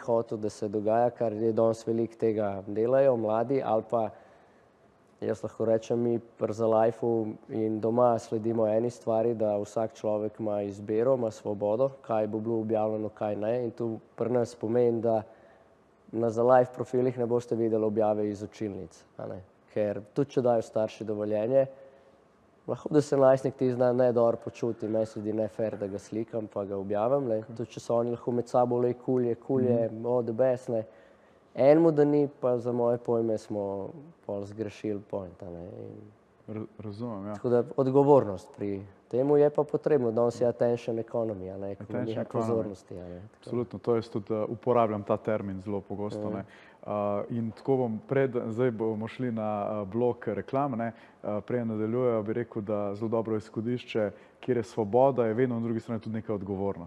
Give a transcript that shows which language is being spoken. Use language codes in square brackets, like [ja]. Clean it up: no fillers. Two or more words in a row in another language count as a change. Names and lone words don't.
[sl] hotel, da se dogaja, kar je danes veliko tega delajo mladi, ali pa jaz lahko rečem, mi pri Zalifeu in doma sledimo eni stvari, da vsak človek ima izbiro, ima svobodo, kaj bo bilo objavljeno, kaj ne, in tu pri nas pomeni, da na Zalife profilih ne boste videli objave iz učilnic, ker tudi če dajo starši dovoljenje, lahko da se najstnik ti zna ne dobro počuti, meni se zdi ne fair, da ga slikam pa ga objavim. Tudi če so oni lahko med sabo kulje, [en] the best. [sl] Enemu, da ni, pa za moje pojme smo pol zgrešili point. Razumem, ja. Tako da odgovornost pri temu je pa potrebno, danes je [en] attention economy, [sl] ekonomija pozornosti. Absolutno, to jaz tudi uporabljam ta termin zelo pogosto. In tako zdaj bomo šli na blok reklam, prej nadaljujejo, bi rekel, da zelo dobro izhodišče, kjer je svoboda, je vedno na drugi strani tudi neka odgovornost.